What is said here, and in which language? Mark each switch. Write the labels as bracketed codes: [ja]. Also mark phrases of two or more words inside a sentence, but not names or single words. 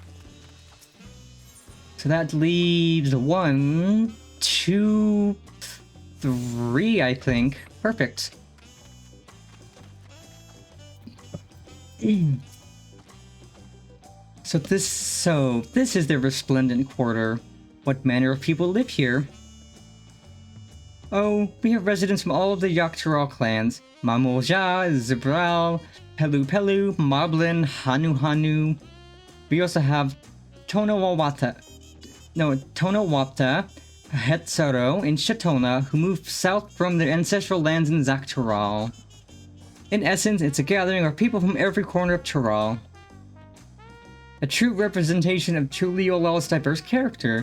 [en] So that leaves 1, 2, 3, I think. Perfect. So this is the Resplendent Quarter. What manner of people live here? Oh, we have residents from all of the Yaktaral clans. Mamolja, Zibral, Pelu Pelu, Moblin, Hanu Hanu. We also have Tonawapta, Hetsaro, and Shatona, who moved south from their ancestral lands in Zaktaral. In essence, it's a gathering of people from every corner of Taral. A true representation of Tuliyolal's diverse character.